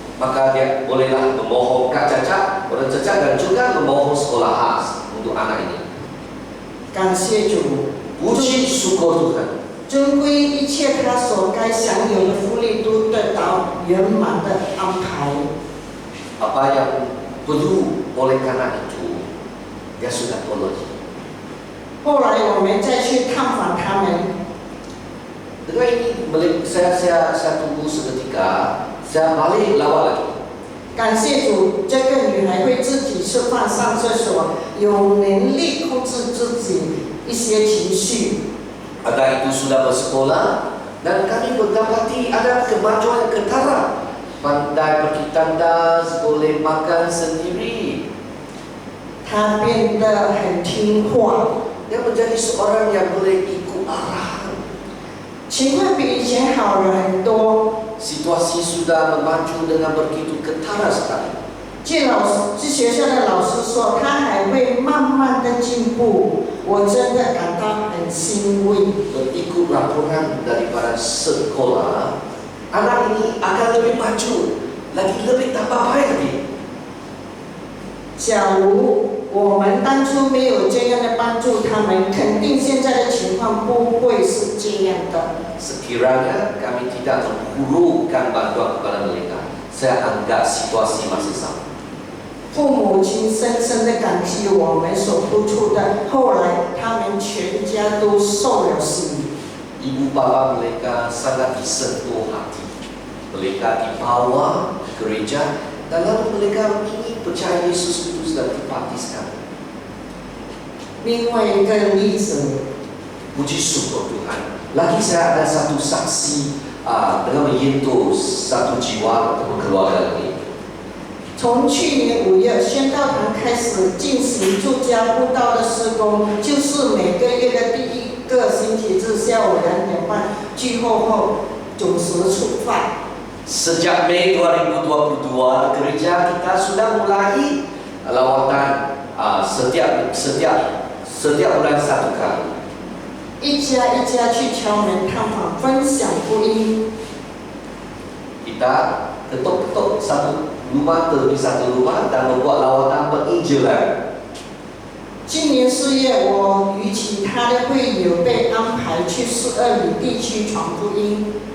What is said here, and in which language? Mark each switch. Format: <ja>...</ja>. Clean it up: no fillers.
<ms>Maka dia bolehlah memohon kak cacat, orang cacat dan juga memohon sekolah khas untuk anak ini.</ms> <zh>感谢主，</zh> <ms>Puji syukur Tuhan.</ms> <zh>尊归一切他所该享有的福利都得到圆满的安排。</zh> <ms>Apa yang perlu oleh karena itu, dia sudah tolong.</ms> <zh>后来我们再去探访他们，</zh> <ms>Dengan ini saya tunggu seketika, saya balik lawat lagi.</ms> <zh>感谢主，这个女孩会自己吃饭、上厕所，有能力控制自己一些情绪。</zh> <ms>Anak itu sudah bersekolah dan kami mendapati ada kemajuan ketara. Pandai pergi tandas, boleh makan sendiri.</ms> <zh>她变得很听话，</zh> <ms>Dia menjadi seorang yang boleh ikut arahan.</ms> <zh>情况比以前好了很多。</zh> <ms>Situasi sudah memaju dengan begitu ketara sekali.</ms> <zh>据学校的老师说，她还会慢慢的进步，我真的感到很欣慰。</zh> <ms>Berikut laporan daripada sekolah, anak ini akan lebih maju, lebih tambah baik lagi.</ms> <zh>假如我们当初没有这样的帮助他们，肯定现在的情况不会是这样的。</zh> <ms>Sekiranya kami tidak menghulurkan bantuan kepada mereka, saya anggap situasi masih sama.</ms> <zh>父母亲深深的感激我们所付出的，后来他们全家都受了洗。</zh> <ms>Ibu bapa mereka sangat disentuh hati. Mereka dibawa ke gereja dan lalu mereka ingin percaya Yesus itu sudah dibaptiskan.</ms> <zh>另外一个例子，</zh> <ms>Puji syukur Tuhan. Lagi saya ada satu saksi dengan menyentuh satu jiwa atau keluarga lagi.</ms> <zh>从去年5月宣道堂开始进行住家布道的施工，就是每个月的第各星期日下午2点半聚会后准时出发。</zh> <ms>Sejak Mei 2022, gereja kita sudah mulai lawatan setiap bulan 1 kali.</ms> <zh>一家一家去敲门探访，分享福音。</zh> <ms>Kita ketuk-ketuk satu rumah demi satu rumah dan membuat lawatan penginjilan.</ms> <zh>今年4月，我与其他的会友被安排去12里地区传福音。</zh>